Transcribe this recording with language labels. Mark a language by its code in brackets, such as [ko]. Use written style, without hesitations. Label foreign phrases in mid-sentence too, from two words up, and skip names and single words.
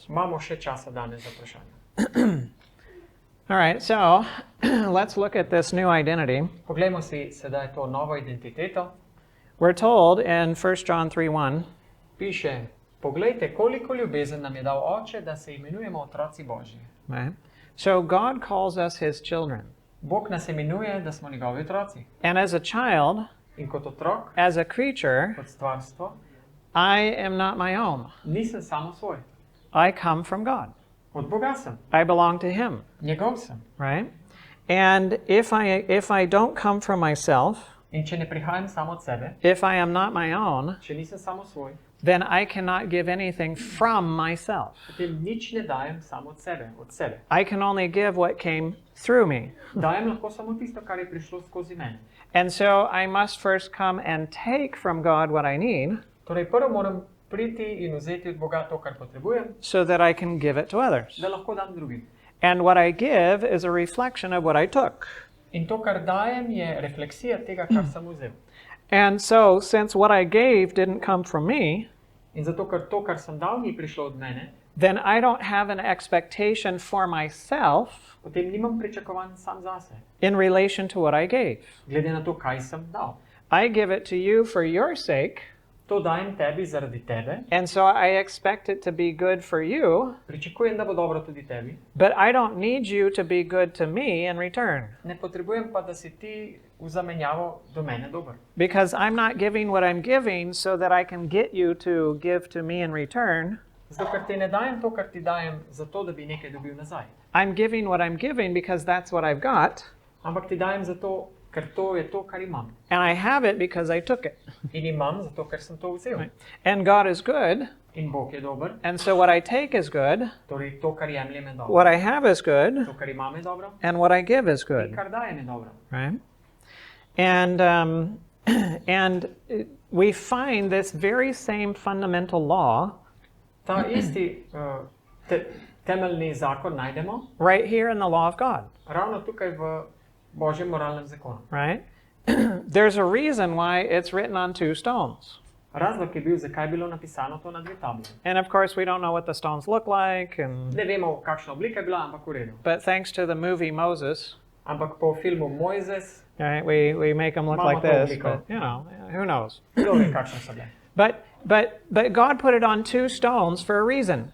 [sl] Imamo še časa danes za vprašanje. [en] All right, so let's look at this new identity. [sl] Poglejmo si sedaj to novo identiteto. [en] We're told in 1 John 3:1, [sl] Piše, poglejte, koliko ljubezen nam je dal Oče, da se imenujemo otroci Božji. [en] right? So God calls us his children. [sl] Bog nas imenuje, da smo njegovi otroci. [en] And as a child, [sl] In kot otrok, [en] as a creature, [sl] kot stvarstvo, [en] I am not my own. [sl] nisem samo svoj. [en] I come from God. [sl] Od Boga sem. [en] I belong to him, [sl] Njegov sem. [en] right? And if I don't come from myself, [sl] In če ne prihajam samo od sebe, [en] if I am not my own, [sl] če nisem samo svoj, [en] then I cannot give anything from myself. [sl] potem nič ne dajem samo od sebe. [en] I can only give what came through me. [sl] Dajem lahko samo tisto, kar je prišlo skozi mene. [en] And so I must first come and take from God what I need [sl] Torej, prvo moram priti in vzeti od Boga to, kar potrebujem, [en] so that I can give it to others. [sl] da lahko dam drugim. [en] And what I give is a reflection of what I took. [sl] In to, kar dajem, je refleksija tega, kar sem vzel. [en] And so, since what I gave didn't come from me, [sl] In zato, ker to, kar sem dal, ni prišlo od mene, [en] then I don't have an expectation for myself [sl] potem nimam pričakovanj sam zase, [en] in relation to what I gave. [sl] glede na to, kaj sem dal. [en] I give it to you for your sake, [sl] To dajem tebi zaradi tebe, [en] and so I expect it to be good for you, [sl] pričakujem, da bo dobro tudi tebi, [en] but I don't need you to be good to me in return, [sl] ne potrebujem pa, da si ti v zamenjavo do mene dober. [en] because I'm not giving what I'm giving so that I can get you to give to me in return. [sl] Zato, ker ti ne dajem to, kar ti dajem, zato, da bi nekaj dobil nazaj. [en] I'm giving what I'm giving because that's what I've got, [sl] Ampak ti dajem zato, ker to je to, kar imam. [en] and I have it because I took it. [sl] In imam zato, ker sem to vzel. [en] And God is good, [sl] In Bog je dober, [en] and so what I take is good, [sl] torej to, kar jemljem, je dobro. [en] what I have is good, [sl] To, kar imam, je dobro. [en] and what I give is [sl] In [en] good, [sl] kar dajem, je dobro. [en] right? And we find this very same fundamental law [sl] Ta isti temeljni zakon najdemo [en] right here in the law of God, [sl] ravno tukaj v Božjem moralnem zakonu. [en] right? There's a reason why it's written on two stones. [sl] Razlog je bil, zakaj je bilo napisano to na dve tabli. [en] And of course, we don't know what the stones look like, [sl] Ne vemo, kakšna oblika je bila, ampak v redu. [en] but thanks to the movie Moses, [sl] Ampak po filmu Mojzes, [en] right, we make them look Mama like this, publiko. but who knows? [sl] kdo ve, kakšne so bile. [en] But God put it on two stones for a reason,